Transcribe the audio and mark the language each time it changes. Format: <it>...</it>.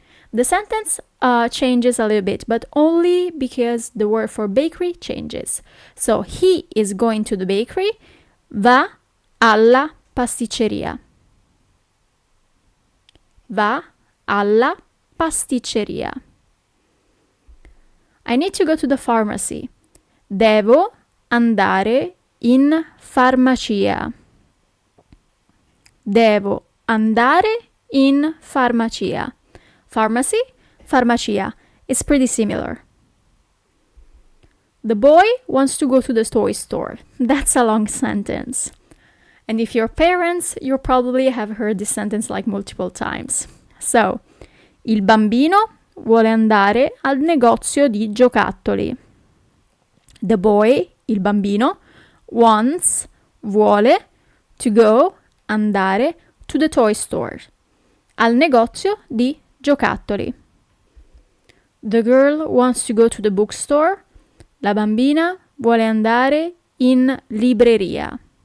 <en>The sentence changes a little bit, but only because the word for bakery changes. So he is going to the bakery,</en> <it>va alla pasticceria. Va alla pasticceria.</it> <en>I need to go to the pharmacy.</en> <it>Devo andare in farmacia. Devo andare in farmacia.</it> <en>Pharmacy, farmacia. It's pretty similar. The boy wants to go to the toy store. That's a long sentence. And if you're parents, you probably have heard this sentence like multiple times.</en> <it>So, il bambino vuole andare al negozio di giocattoli.</it> <en>The boy,</en> <it>il bambino,</it> <en>wants, vuole, to go, andare, to the toy store.</en> <it>Al negozio di giocattoli.</it> <en>The girl wants to go to the bookstore.</en> <it>La bambina vuole andare in libreria.</it>